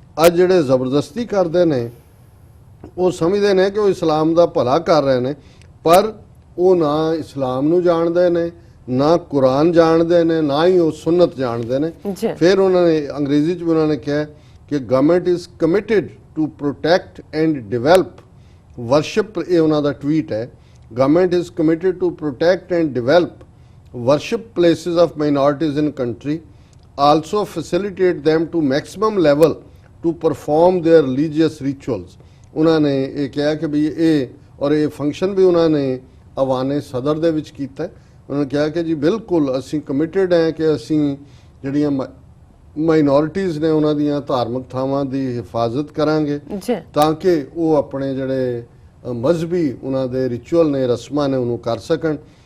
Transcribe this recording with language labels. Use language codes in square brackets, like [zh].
[pa] ਅੱਜ ਜਿਹੜੇ ਜ਼ਬਰਦਸਤੀ ਕਰਦੇ ਨੇ ਉਹ ਸਮਝਦੇ ਨੇ ਕਿ ਉਹ ਇਸਲਾਮ ਦਾ ਭਲਾ ਕਰ ਰਹੇ ਨੇ, ਪਰ ਉਹ ਨਾ ਇਸਲਾਮ ਨੂੰ ਜਾਣਦੇ ਨੇ, ਨਾ ਕੁਰਾਨ ਜਾਣਦੇ ਨੇ, ਨਾ ਹੀ ਉਹ ਸੁਨਨਤ ਜਾਣਦੇ ਨੇ। ਫਿਰ ਉਹਨਾਂ ਨੇ ਅੰਗਰੇਜ਼ੀ 'ਚ ਵੀ ਉਹਨਾਂ ਨੇ ਕਿਹਾ ਕਿ [en] Government is committed to protect and develop worship. [pa] ਇਹ ਉਹਨਾਂ ਦਾ ਟਵੀਟ ਹੈ, [en] government is committed to protect and develop worship places of minorities in country, also facilitate them to maximum level to perform their religious rituals। [pa] ਉਹਨਾਂ ਨੇ ਇਹ ਕਿਹਾ ਕਿ ਵੀ ਇਹ function ਵੀ ਉਹਨਾਂ ਨੇ ਅਵਾਨੇ ਸਦਰ ਦੇ ਵਿੱਚ ਕੀਤਾ। ਉਹਨਾਂ ਨੇ ਕਿਹਾ ਕਿ ਜੀ ਬਿਲਕੁਲ ਅਸੀਂ ਕਮਿਟਡ ਹੈ ਕਿ ਅਸੀਂ ਜਿਹੜੀਆਂ ਮਾਈਨੋਰਿਟੀਜ਼ ਨੇ ਉਹਨਾਂ ਦੀਆਂ ਧਾਰਮਿਕ ਥਾਵਾਂ ਦੀ ਹਿਫਾਜ਼ਤ ਕਰਾਂਗੇ ਜੀ ਤਾਂ ਕਿ ਉਹ ਆਪਣੇ ਜਿਹੜੇ ਮਜ਼ਹਬੀ ਉਹਨਾਂ ਦੇ ਰਿਚੁਅਲ ਨੇ, ਰਸਮਾਂ ਨੇ, ਉਹਨੂੰ ਕਰ ਸਕਣ।